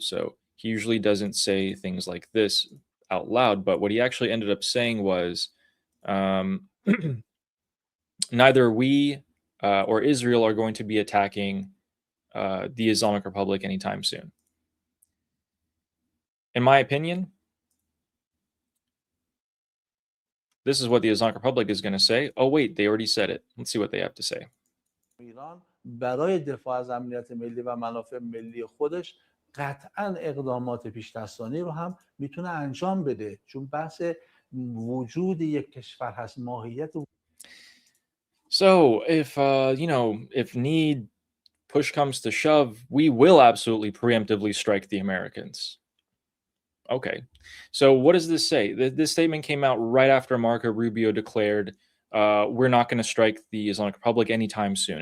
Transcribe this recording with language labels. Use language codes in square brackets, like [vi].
[en] So he usually doesn't say things like this out loud, but what he actually ended up saying was, neither we or Israel are going to be attacking the Islamic Republic anytime soon. In my opinion, this is what the Islamic Republic is going to say. Oh, wait, they already said it. Let's see what they have to say. [fa] ایران برای دفاع از امنیت ملی و منافع ملی خودش قطعاً اقدامات پیش‌دستانه رو هم میتونه انجام بده، چون بحث وجود یک کشور هست، ماهیت. [en] So if need push comes to shove, we will absolutely preemptively strike the Americans. Okay. So what does this say? This statement came out right after Marco Rubio declared, we're not going to strike the Islamic Republic anytime soon.